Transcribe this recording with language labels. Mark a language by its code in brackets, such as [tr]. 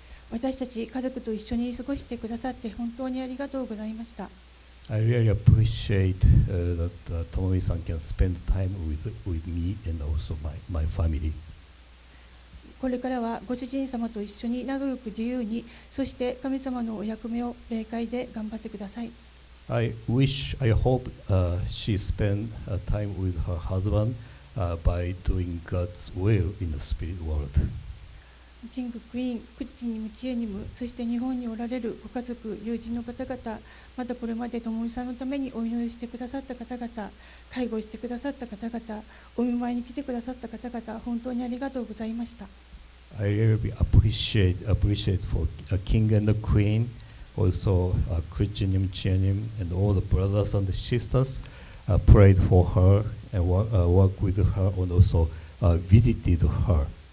[ja] 私たち家族と一緒に過ごしてくださって本当にありがとうございました。 [en] I really appreciate that Tomomi-san can spend time with me and also my family. [ja] これからはご主人様と一緒に長く自由に、そして神様のお役目を霊界で頑張ってください。 [en] I hope she spend time with her husband by doing God's will in the spirit world. [ja] キング、クイーン、クッチにも知恵にも、そして日本におられるご家族、友人の方々、またこれまでともみさんのためにお祈りしてくださった方々、介護してくださった方々、お見舞いに来てくださった方々、本当にありがとうございました。 [en] I really appreciate for King and the Queen, also Christianim, Chianim, and all the brothers and sisters prayed for her and worked with her and also visited her.